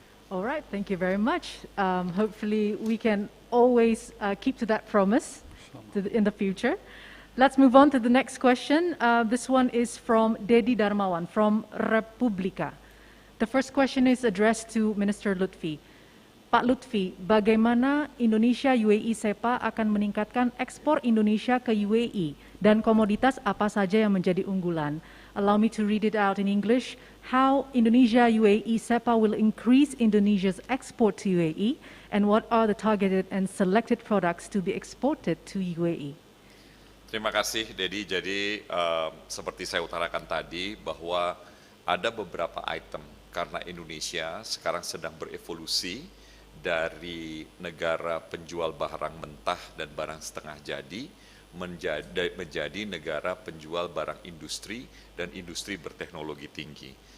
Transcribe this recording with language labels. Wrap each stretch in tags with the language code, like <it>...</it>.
<en>All right, thank you very much. Hopefully we can always keep to that promise in the future. Let's move on to the next question. This one is from Dedi Darmawan from Republika. The first question is addressed to Minister Lutfi.</en> <id>Pak Lutfi, bagaimana Indonesia-UAE CEPA akan meningkatkan ekspor Indonesia ke UAE dan komoditas apa saja yang menjadi unggulan?</id> <en>Allow me to read it out in English. How Indonesia-UAE CEPA will increase Indonesia's export to UAE, and what are the targeted and selected products to be exported to UAE?</en> <id>Terima kasih, Dedi. Jadi seperti saya utarakan tadi bahwa ada beberapa item karena Indonesia sekarang sedang berevolusi dari negara penjual barang mentah dan barang setengah jadi menjadi negara penjual barang industri dan industri berteknologi tinggi.</id>